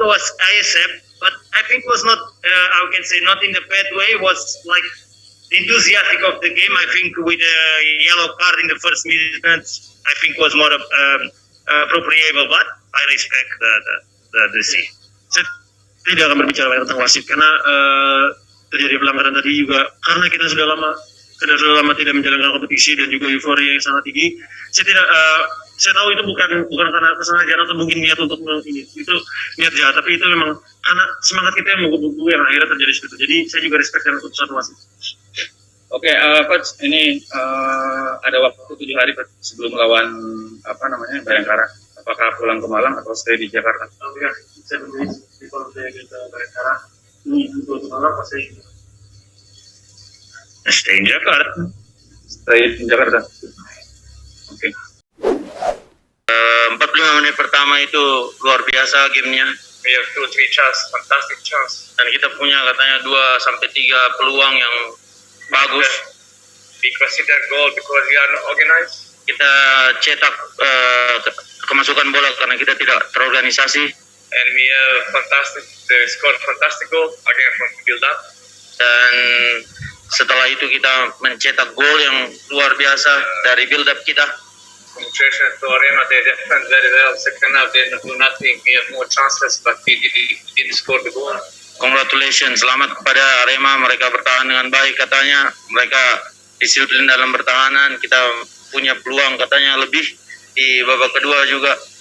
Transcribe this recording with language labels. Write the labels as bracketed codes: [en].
[en] It was ISF, but I think it was not. I can say not in the bad way. It was like the enthusiastic of the game. I think with a yellow card in the first minutes, I think was more appropriable. But I respect the decision. [id] Saya tidak akan berbicara banyak tentang wasit karena terjadi pelanggaran tadi juga karena kita sudah lama karena sudah lama tidak menjalankan kompetisi dan juga euforia yang sangat tinggi. Saya tahu itu bukan karena kesengajaan atau mungkin niat untuk ini, itu niat jahat, tapi itu memang karena semangat kita yang menggebu-gebu yang akhirnya terjadi seperti itu. Jadi saya juga respect dengan keputusan wasit. Oke, Coach, ini ada waktu 7 hari sebelum melawan Bayangkara. Apakah pulang ke Malang atau stay di Jakarta? Ya, saya berdiri di kalau saya kita Bayangkara ini untuk Malang pasti [en] Stay in Jakarta. [id] Stay di Jakarta. Oke. 45 menit pertama itu luar biasa gamenya. [en] we have 2-3 chance, fantastic chance. [id] Dan kita punya katanya 2-3 peluang yang bagus. [en] We consider goal because we are not organized. [id] Kita cetak kemasukan bola karena kita tidak terorganisasi. [en] And we have they scored fantastic goal again from build up. [id] Dan setelah itu kita mencetak gol yang luar biasa dari build up kita. [en] Congratulations to Arema, they defend very well. Second half they didn't do nothing. We have more chances, but we didn't score the goal. [id] Congratulations, selamat kepada Arema, mereka bertahan dengan baik katanya. Mereka disiplin dalam pertahanan, kita punya peluang katanya lebih di babak kedua juga.